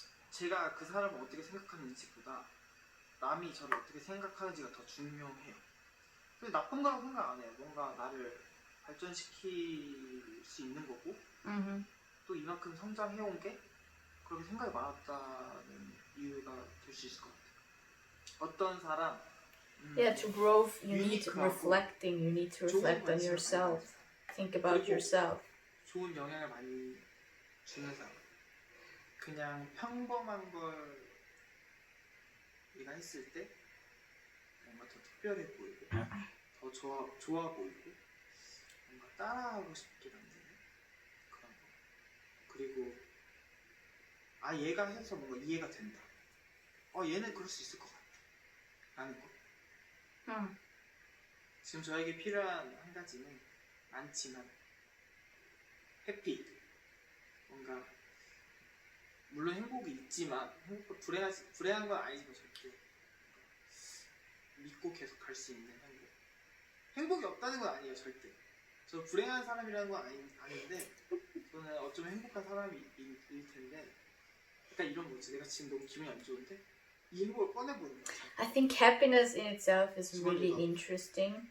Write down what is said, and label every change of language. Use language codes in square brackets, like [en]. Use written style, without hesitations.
[ko] 제가 그 사람을 어떻게 생각하는지보다 남이 저를 어떻게 생각하는지가 더 중요해요. 근데 나쁜 거라고 생각 안 해요. 뭔가 나를 발전시킬 수 있는 거고 또 이만큼 성장해온 게 그렇게 생각이 많았다는 이유가 될 수 있을 것 같아요. 어떤 사람 [en] Yeah, to grow, you need reflecting. You need to reflect on yourself. Think about yourself. [ko] 좋은 영향을 많이 주는 사람. 그냥 평범한 걸 얘가 했을 때 뭔가 더 특별해 보이고 더 좋아 보이고 뭔가 따라하고 싶게 만드는 그런 거. 그리고 얘가 해서 뭔가 이해가 된다. 얘는 그럴 수 있을 것 같아. 라는 거. 지금 저에게 필요한 한 가지는 많지만 해피. 뭔가 물론 행복이 있지만 불행한 건 아니지만 절대 믿고 계속 갈 수 있는 행복. 행복이 없다는 건 아니에요 절대. 저 불행한 사람이라는 건 아닌데 저는 어쩌면 행복한 사람일 텐데 약간 이런 거지. 내가 지금 너무 기분이 안 좋은데 이 행복을 꺼내보는 거야. [en] I think happiness in itself is really interesting.